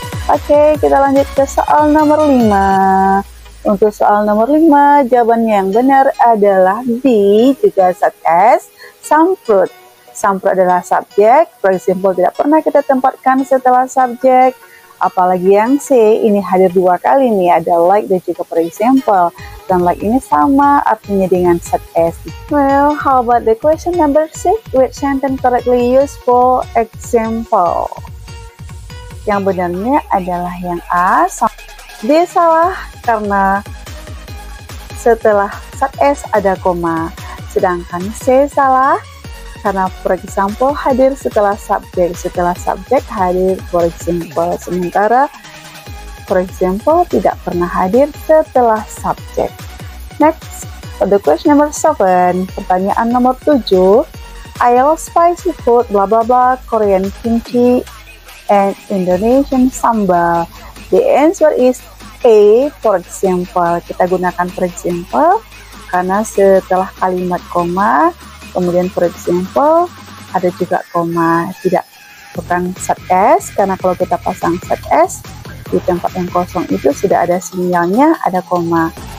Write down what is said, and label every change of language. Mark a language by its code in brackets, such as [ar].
[id] Oke, kita lanjut ke soal nomor 5. Untuk soal nomor 5, jawabannya yang benar adalah B, juga [en] such as some fruit. [id] example adalah subjek. For example tidak pernah kita tempatkan setelah subjek. Apalagi yang C ini hadir 2 kali nih, ada like dan juga for example. Dan like ini sama artinya dengan such as. [en] Well, how about the question number 6? Which sentence correctly used for example? [id] Yang benarnya adalah yang A. D salah karena setelah such as ada koma. Sedangkan C salah karena for example hadir setelah subjek. Setelah subjek hadir for example. Sementara for example tidak pernah hadir setelah subjek. [en] Next, for the question number 7. [id] Pertanyaan nomor 7. [en] I love spicy food, blah blah blah, Korean kimchi, and Indonesian sambal. The answer is A, for example. [id] Kita gunakan for example karena setelah kalimat koma, kemudian for example ada juga koma, bukan such as, karena kalau kita pasang such as di tempat yang kosong itu sudah ada sinyalnya ada koma.